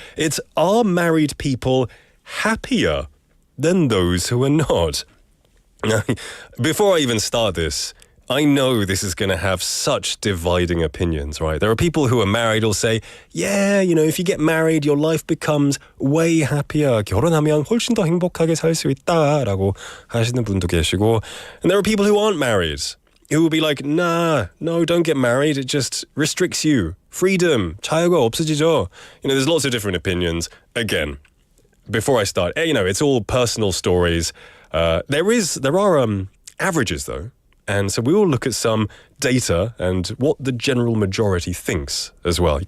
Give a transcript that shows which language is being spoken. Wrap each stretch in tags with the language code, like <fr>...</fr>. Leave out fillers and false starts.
<en>It's, are married people happier than those who are not? Before I even start this, I know this is going to have such dividing opinions, right? There are people who are married who'll say, yeah, if you get married, your life becomes way happier.</en> <ko>결혼하면 훨씬 더 행복하게 살 수 있다라고 하시는 분도 계시고.</ko> <en>And there are people who aren't married who will be like, no, don't get married. It just restricts you. Freedom.</en> <ko>자유가 없어지죠.</ko> <en>There's lots of different opinions. Again, before I start, it's all personal stories. There are averages, though. And so we will look at some data and what the general majority thinks as well.</en>